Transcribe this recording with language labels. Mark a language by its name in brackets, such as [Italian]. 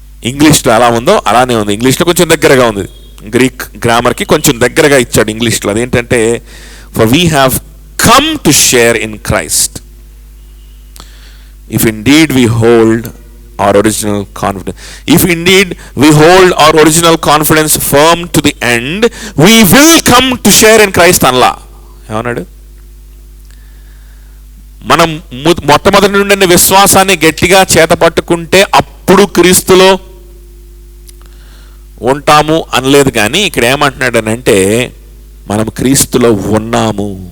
[Telugu] ఇంగ్లీష్లో ఎలా ఉందో అలానే ఉంది. ఇంగ్లీష్లో కొంచెం దగ్గరగా ఉంది, గ్రీక్ గ్రామర్కి కొంచెం దగ్గరగా ఇచ్చాడు ఇంగ్లీష్లో. అదేంటంటే, [English] For we have come to share in Christ if indeed we hold our original confidence. If indeed we hold our original confidence firm to the end, we will come to share in Christ anla. [Telugu] ఏమన్నాడు? మనం మొట్టమొదటి నుండి విశ్వాసాన్ని గట్టిగా చేతపట్టుకుంటే అప్పుడు క్రీస్తులో ఉంటాము అనలేదు. కానీ ఇక్కడ ఏమంటున్నాడనంటే, మనం క్రీస్తులో ఉన్నాము.